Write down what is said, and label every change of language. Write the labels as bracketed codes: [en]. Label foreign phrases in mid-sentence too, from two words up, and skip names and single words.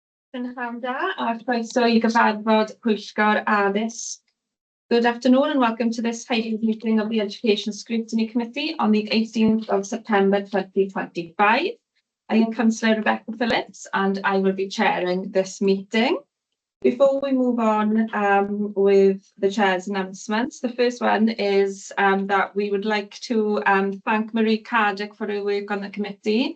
[cy] Prynhawn da, a croeso I gyfarfod Pwyllgor Addysg. [en] Good afternoon and welcome to this hybrid meeting of the Education Scrutiny Committee on the 18th of September 2025. I am Councillor Rebecca Phillips and I will be chairing this meeting. Before we move on with the Chair's announcements, the first one is that we would like to thank Marie Caddick for her work on the committee.